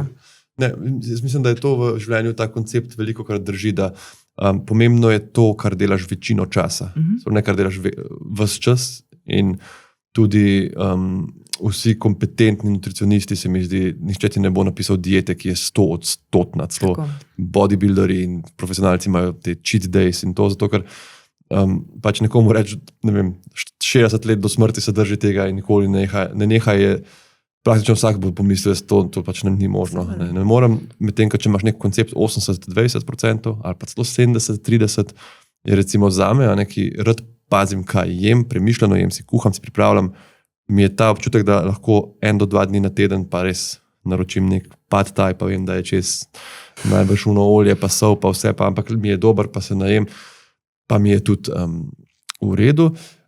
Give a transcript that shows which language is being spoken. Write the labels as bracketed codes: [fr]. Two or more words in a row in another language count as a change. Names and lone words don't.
[sl] Jaz mislim, da je to v življenju ta koncept veliko krat drži, da pomembno je to, kar delaš večino časa. Ne kar delaš ves čas in tudi vsi kompetentni nutricionisti, se mi zdi, nihče ti ne bo napisal diete, ki je 100%, celo bodybuilderi in profesionalci imajo te [en] cheat days [sl] in to, zato ker pač nekomu reči, ne vem, 60 let do smrti se drži tega in nikoli ne neha je, praktično vsak bo pomislil, da to pač ni možno. Ne morem, medtem, če imaš nek koncept 80-20% ali pa celo 70-30%, je recimo zame, ki rad pazim, kaj jem, premišljeno jem, si kuham, si pripravljam, mi je ta občutek, da lahko 1 do 2 dni na teden pa res naročim nek pad thai, pa vem, da je čez najbrž olje, pa sol, pa vse, ampak mi je dober, pa se najem, pa mi je tudi v redu.